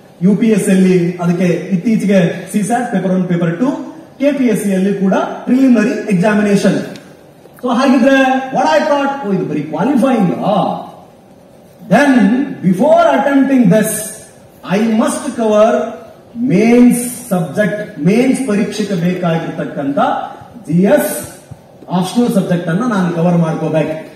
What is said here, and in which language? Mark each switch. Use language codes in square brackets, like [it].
[kn] UPSC ಅಲ್ಲಿ ಅದಕ್ಕೆ ಇತ್ತೀಚೆಗೆ CSAT ಪೇಪರ್ 1 ಪೇಪರ್ 2, KPSC ಅಲ್ಲಿ ಕೂಡ ಪ್ರಿಲಿಮಿನರಿ ಎಕ್ಸಾಮಿನೇಷನ್. ಸೊ ಹಾಗಿದ್ರೆ [en] what I thought, [kn] ಇದು ಬರೀ qualifying. [en] Then before attempting this, I must cover mains subject. [kn] Mains ಪರೀಕ್ಷೆಗೆ ಬೇಕಾಗಿರ್ತಕ್ಕಂಥ GS ಆಪ್ಷನಲ್ ಸಬ್ಜೆಕ್ಟ್ ಅನ್ನ ನಾನು ಕವರ್ ಮಾಡ್ಕೋಬೇಕು.